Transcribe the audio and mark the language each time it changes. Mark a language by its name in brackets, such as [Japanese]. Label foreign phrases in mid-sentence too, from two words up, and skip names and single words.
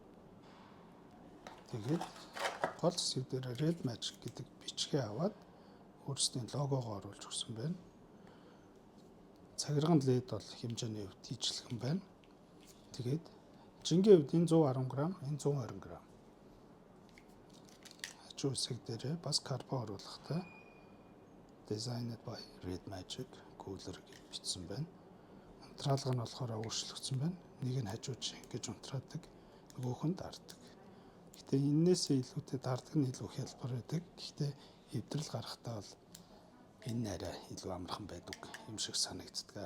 [Mongolian] Тэгээд гол хэсэг дээр Red Magic гэдэг бичгээ аваад өөрсдийн логогоо оруулж өгсөн байна. Цагирган LED бол хэмжээний хувьд ижилхэн байна. Тэгээд жингийн хувьд энэ 110 г, энэ 120 г. Хажуу хэсэг дээр бас карбон оруулахтай. [English] Designed by Red Magic cooler [Mongolian] гэж бичсэн байна. Унтраалга нь болохоор өөрчлөгдсөн байна. Нэг нь хажууд ингэж унтраадаг, нөгөөх нь даардаг. Гэхдээ энээсээ илүүтэй даардаг нь илүү хялбар байдаг. Гэхдээ эвдрэл гарахтаа бол энэ арай илүү амархан байдаг юм шиг санагддаг.